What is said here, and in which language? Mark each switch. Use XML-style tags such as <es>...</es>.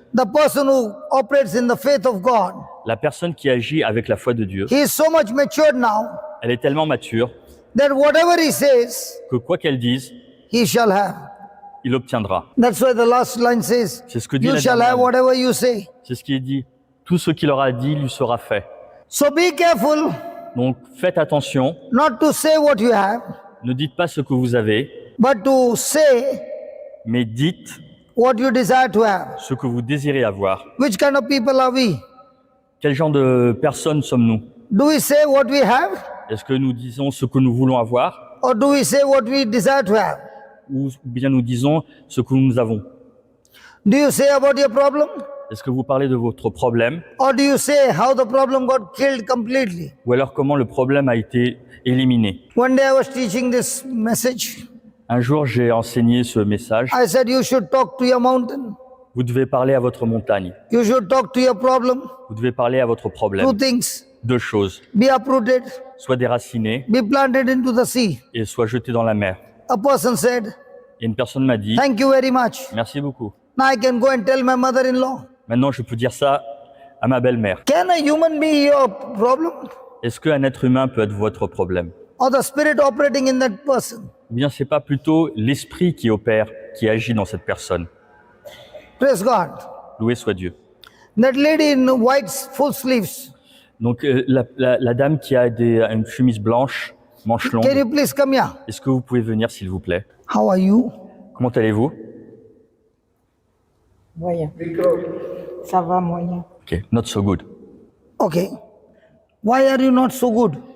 <en>the person who operates in the faith of God,</en> <fr>la personne qui agit avec la foi de Dieu,</fr> <en>he is so much matured now</en> <fr>elle est tellement mature</fr> <en>that whatever he says,</en> <fr>que quoi qu'elle dise,</fr> <en>he shall have.</en> <fr>il obtiendra.</fr> <en>That's why the last line says,</en> <fr>C'est ce que dit</fr> <en>you</en> <fr>la</fr> <en>shall</en> <fr>dernière</fr> <en>have</en> <fr>ligne.</fr> <en>whatever you say.</en> <fr>C'est ce qui est dit. Tout ce qu'il aura dit lui sera fait.</fr> <en>So be careful</en> <fr>Donc faites attention,</fr> <en>not to say what you have,</en> <fr>ne dites pas ce que vous avez,</fr> <en>but to say</en> <fr>mais dites</fr> <en>what you desire to have.</en> <fr>ce que vous désirez avoir.</fr> <en>Which kind of people are we?</en> <fr>Quel genre de personnes sommes-nous?</fr> <en>Do we say what we have,</en> <fr>Est-ce que nous disons ce que nous voulons avoir</fr> <en>or do we say what we desire to have?</en> <fr>ou bien nous disons ce que nous avons?</fr> <en>Do you say about your problem,</en> <fr>Est-ce que vous parlez de votre problème</fr> <en>or do you say how the problem got killed completely?</en> <fr>ou alors comment le problème a été éliminé?</fr> <en>One day I was teaching this message.</en> <fr>Un jour, j'ai enseigné ce message.</fr> <en>I said you should talk to your mountain.</en> <fr>Vous devez parler à votre montagne.</fr> <en>You should talk to your problem.</en> <fr>Vous devez parler à votre problème.</fr> <en>2 things.</en> <fr>2 choses.</fr> <en>Be uprooted,</en> <fr>Soit déraciné</fr> <en>be planted into the sea.</en> <fr>et soit jeté dans la mer.</fr> <en>A person said,</en> <fr>Et une personne m'a dit,</fr> <en>thank you very much.</en> <fr>merci beaucoup.</fr> <en>Now I can go and tell my mother-in-law.</en> <fr>Maintenant, je peux dire ça à ma belle-mère.</fr> <en>Can a human be your problem?</en> <fr>Est-ce qu'un être humain peut être votre problème?</fr> <en>Or the spirit operating in that person?</en> <fr>Ou bien c'est pas plutôt l'esprit qui opère, qui agit dans cette personne?</fr> <en>Praise God.</en> <fr>Loué soit Dieu.</fr> <en>That lady in white full sleeves.</en> <fr>Donc la dame qui a une chemise blanche, manche</fr> <en>Can</en> <fr>longue,</fr> <en>you please come here?</en> <fr>est-ce que vous pouvez venir s'il vous plaît?</fr> <en>How are you?</en> <fr>Comment allez-vous? Moyen. Ça va moyen.</fr> <en>Ok, not so good. Okay. Why are you not so good?</en>